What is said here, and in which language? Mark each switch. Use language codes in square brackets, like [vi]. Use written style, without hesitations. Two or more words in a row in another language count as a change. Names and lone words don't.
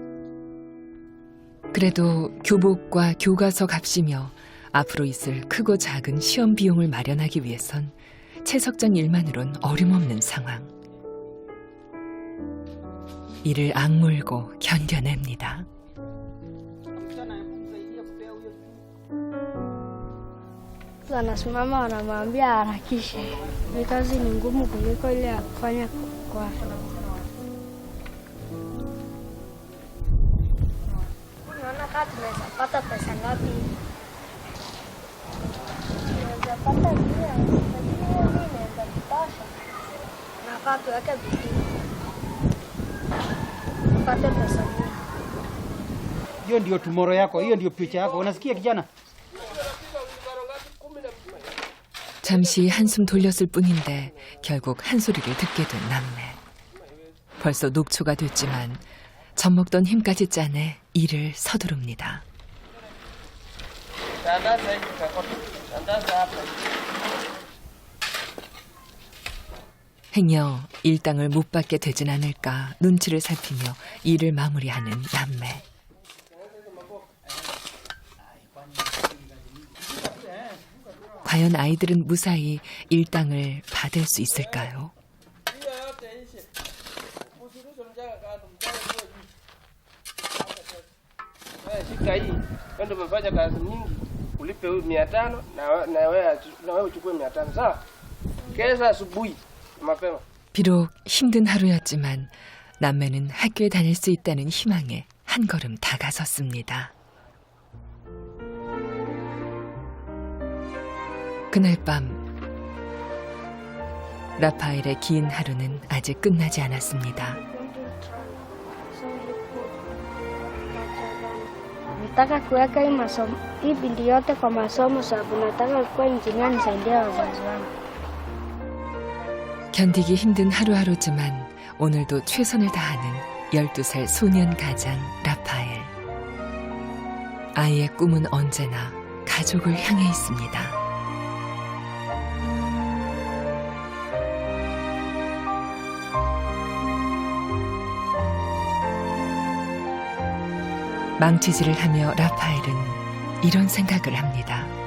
[ko] 그래도 교복과 교과서 값이며 앞으로 있을 크고 작은 시험 비용을 마련하기 위해선 채석장 일만으론 어림없는 상황. 이를 악물고 견뎌냅니다. [sw] Wanasimama wanamwambia harakishe. Ni kazi ni ngumu kuliko ile ya kufanya kwa. Unaona kama tunaweza pata pesa ngapi? Tunaweza pata pia. Hiyo inaweza kutosha. Na kwa tuweke bidii. Pata pesa nyingi. Hiyo ndio tomorrow yako, hiyo ndio future yako. Unasikia kijana? [ko] 잠시 한숨 돌렸을 뿐인데 결국 한 소리를 듣게 된 남매. 벌써 녹초가 됐지만 젖먹던 힘까지 짜내 일을 서두릅니다. 행여 일당을 못 받게 되진 않을까 눈치를 살피며 일을 마무리하는 남매. 과연 아이들은 무사히 일당을 받을 수 있을까요? [sw] Shika hii ndio umefanya kazi nyingi, ulipe 500 na wewe uchukue 500, sawa? Kesho asubuhi mapema. [ko] 비록 힘든 하루였지만 남매는 학교에 다닐 수 있다는 희망에 한 걸음 다가섰습니다. 그날 밤 라파엘의 긴 하루는 아직 끝나지 않았습니다. [sw] Nataka kuweka hii bidii yote kwa masomo sababu nataka kuwa injinia nisaidie wazazi wangu. [ko] 견디기 힘든 하루하루지만 오늘도 최선을 다하는 12살 소년 가장 라파엘. 아이의 꿈은 언제나 가족을 향해 있습니다. 망치질을 하며 라파엘은 이런 생각을 합니다.